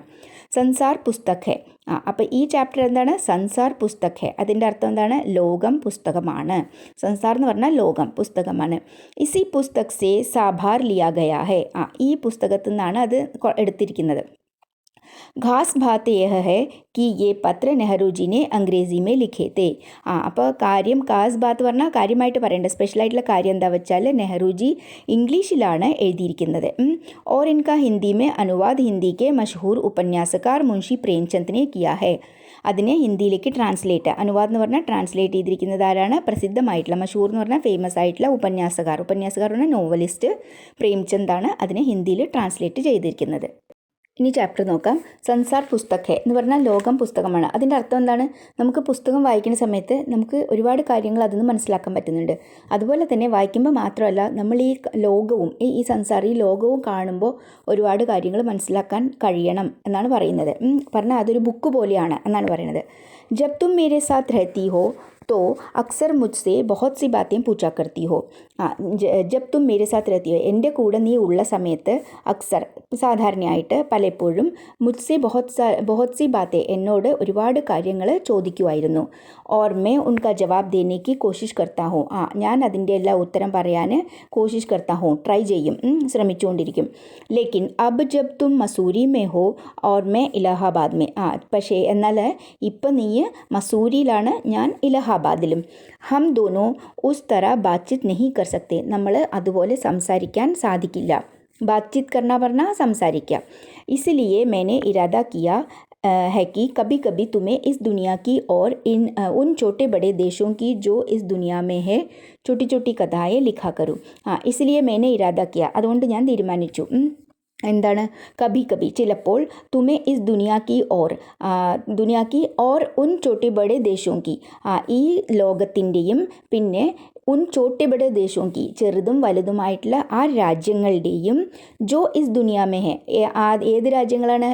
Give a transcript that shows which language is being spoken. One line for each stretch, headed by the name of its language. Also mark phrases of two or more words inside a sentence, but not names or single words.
Hindi: संसार पुस्तक है.
Malayalam: അപ്പോൾ ഈ ചാപ്റ്റർ എന്താണ്?
Hindi: संसार पुस्तक है.
Malayalam: അതിൻ്റെ അർത്ഥം എന്താണ്? ലോകം പുസ്തകമാണ്. സൻസാർ എന്ന് പറഞ്ഞാൽ ലോകം, പുസ്തകമാണ്.
Hindi: इसी पुस्तक से साभार लिया गया है.
Malayalam: ഈ പുസ്തകത്തിൽ നിന്നാണ് അത് എടുത്തിരിക്കുന്നത്.
Hindi: ख़ास बात यह है
Malayalam: कि ये
Hindi: पत्र नेहरूजीने अंग्रेज़ी में लिखे थे.
Malayalam: അപ്പോൾ കാര്യം,
Hindi: ख़ास बात
Malayalam: പറഞ്ഞാൽ കാര്യമായിട്ട് പറയേണ്ട സ്പെഷ്യലായിട്ടുള്ള കാര്യം എന്താ വെച്ചാൽ നെഹ്റുജി ഇംഗ്ലീഷിലാണ് എഴുതിയിരിക്കുന്നത്.
Hindi: और इनका हिंदी में अनुवाद हिंदी के मशहूर उपन्यासकार मुंशी प्रेमचंद ने किया है.
Malayalam: അതിനെ ഹിന്ദിയിലേക്ക് ട്രാൻസ്ലേറ്റ്, അനുവാദം എന്ന് പറഞ്ഞാൽ ട്രാൻസ്ലേറ്റ് ചെയ്തിരിക്കുന്നത് ആരാണ്? പ്രസിദ്ധമായിട്ടുള്ള, മഷൂർ എന്ന് പറഞ്ഞാൽ ഫേമസ് ആയിട്ടുള്ള ഉപന്യാസകാർ പറഞ്ഞാൽ നോവലിസ്റ്റ് പ്രേംചന്ദാണ് അതിനെ ഹിന്ദിയിൽ ട്രാൻസ്ലേറ്റ് ചെയ്തിരിക്കുന്നത്. ഇനി ചാപ്റ്റർ നോക്കാം.
Hindi: संसार पुस्तक है
Malayalam: എന്ന് പറഞ്ഞാൽ ലോകം പുസ്തകമാണ്. അതിൻ്റെ അർത്ഥം എന്താണ്? നമുക്ക് പുസ്തകം വായിക്കുന്ന സമയത്ത് നമുക്ക് ഒരുപാട് കാര്യങ്ങൾ അതിൽ നിന്ന് മനസ്സിലാക്കാൻ പറ്റുന്നുണ്ട്. അതുപോലെ തന്നെ വായിക്കുമ്പോൾ മാത്രമല്ല, നമ്മൾ ഈ ലോകവും ഈ സൻസാർ ഈ ലോകവും കാണുമ്പോൾ ഒരുപാട് കാര്യങ്ങൾ മനസ്സിലാക്കാൻ കഴിയണം എന്നാണ് പറയുന്നത്. പറഞ്ഞാൽ അതൊരു ബുക്ക് പോലെയാണ് എന്നാണ് പറയുന്നത്.
Hindi: जब तुम मेरे साथ रहती हो तो अक्सर मुझसे बहुत सी बातें पूछा करती हो. जब तुम मेरे साथ रहती हो,
Malayalam: എൻ്റെ കൂടെ നീ ഉള്ള സമയത്ത് അക്സർ സാധാരണയായിട്ട് പലപ്പോഴും
Hindi: मुझसे बहुत सी बातें
Malayalam: എന്നോട് ഒരുപാട് കാര്യങ്ങൾ ചോദിക്കുമായിരുന്നു.
Hindi: और मैं उनका जवाब देने की कोशिश करता हूँ.
Malayalam: ഞാൻ അതിൻ്റെ എല്ലാ ഉത്തരം പറയാൻ
Hindi: कोशिश करता हूँ,
Malayalam: ട്രൈ ചെയ്യും, ശ്രമിച്ചുകൊണ്ടിരിക്കും.
Hindi: लेकिन अब जब तुम मसूरी में हो और मैं इलाहाबाद में.
Malayalam: പക്ഷേ എന്നാൽ ഇപ്പം നീ മസൂരിയിലാണ്, ഞാൻ ഇലഹാബാദിലും.
Hindi: हम दोनों उस तरह बातचीत नहीं कर सकते.
Malayalam: നമ്മൾ അതുപോലെ സംസാരിക്കാൻ സാധിക്കില്ല.
Hindi: बातचीत करना
Malayalam: പറഞ്ഞാൽ സംസാരിക്കുക.
Hindi: इसलिए मैंने इरादा किया है कि कभी कभी तुम्हें इस दुनिया की और उन छोटे बड़े देशों की जो इस दुनिया में है छोटी छोटी कथाएं लिखा करूँ. इसलिए मैंने इरादा किया,
Malayalam: അതുകൊണ്ട് ഞാൻ തീരുമാനിച്ചു. എന്താണ്?
Hindi: कभी कभी ചിലപ്പോൾ, तुम्हें इस दुनिया की और उन छोटे बड़े देशों की,
Malayalam: ഈ ലോകത്തിൻ്റെയും പിന്നെ
Hindi: उन छोटे बड़े देशों की
Malayalam: ചെറുതും വലുതുമായിട്ടുള്ള ആ രാജ്യങ്ങളുടെയും
Hindi: जो इस दुनिया में है,
Malayalam: ഏത് രാജ്യങ്ങളാണ്?